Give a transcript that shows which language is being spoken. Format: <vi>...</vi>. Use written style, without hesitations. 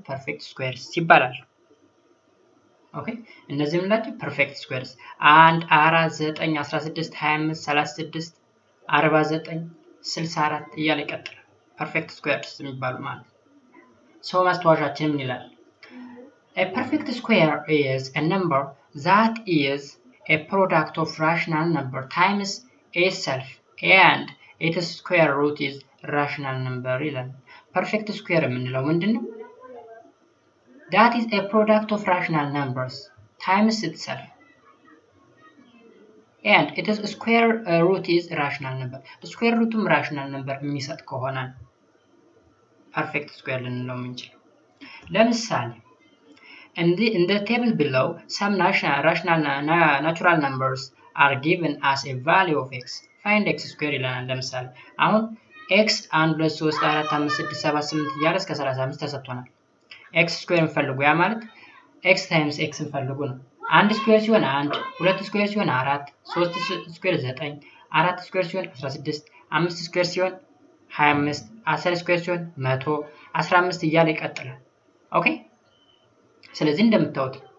<am>ፐርፌክት ስኩዌርስ ይባላሉ። ኦኬ እነዚህ ምንላቸው? ፐርፌክት ስኩዌርስ 1 4 9 16 25 36 49 64 እያለ ይቀጥላል። ፐርፌክት ስኩዌርስ የሚባሉ ማለት ሰው ማስተዋሻችን ምን ይላል?</am> <en>A perfect square is a number that is a product of rational number times itself and its square root is rational number</en> <am>ይላል። ፐርፌክት ስኩዌር የምንለው ምንድነው?</am> <en>that is a product of rational numbers times itself and its square root is rational number. square rootም rational number</en> <am>የሚሰጥ ከሆነ ፐርፌክት ስኩዌር ልንለው የምንችለው። ለምሳሌ</am> <en>in the table below some natural numbers are given as a value of x. find x square</en> <am>ይለናል። ለምሳሌ አሁን x 1 2 3 4 5 6 7 8 እያለ እስከ 35 ተሰጥቶናል። x ስኩዌር እንፈልጉ፣ ያ ማለት x ታይምስ x እንፈልጉ ነው። 1 ስኩዌር ሲሆን 1 2 ስኩዌር ሲሆን 4 3 ስኩዌር 9 4 ስኩዌር ሲሆን 16 5 ስኩዌር ሲሆን 25 10 ስኩዌር ሲሆን 100 15 እያለ ይቀጥላል። ኦኬ ስለዚህ እንደምታዩት</am>